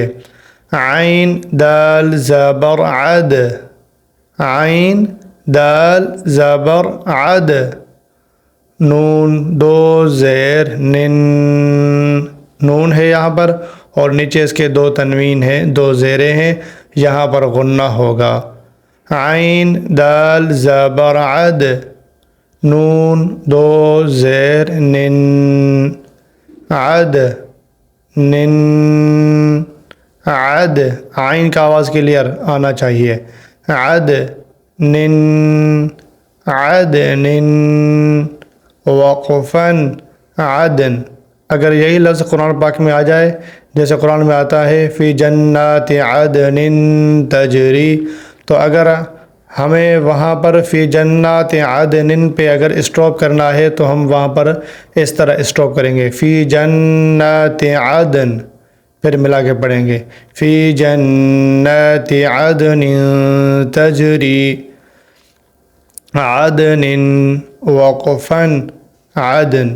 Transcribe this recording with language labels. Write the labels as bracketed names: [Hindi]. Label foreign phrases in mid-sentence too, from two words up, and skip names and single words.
[Urdu] عین دال زبر عد، عین دال زبر عد۔ نون دو زیر نن، نون ہے یہاں پر، اور نیچے اس کے دو تنوین ہیں، دو زیریں ہیں، یہاں پر غنہ ہوگا۔ عین دال زبر عد، نون دو زیر نن، عد نن، عد، عین کا آواز کلیئر آنا چاہیے۔ عد نن، عد نن، وقفاً عدن۔ اگر یہی لفظ قرآن پاک میں آ جائے، جیسے قرآن میں آتا ہے [Arabic] فی جنات عدن تجری، [Urdu] تو اگر ہمیں وہاں پر [Arabic] فی جنات عدن [Urdu] پہ اگر اسٹاپ کرنا ہے تو ہم وہاں پر اس طرح اسٹاپ کریں گے، [Arabic] فی جنات عدن، [Urdu] پھر ملا کے پڑھیں گے [Arabic] فی جنات عدن تجری، عدن وقفاً عدن۔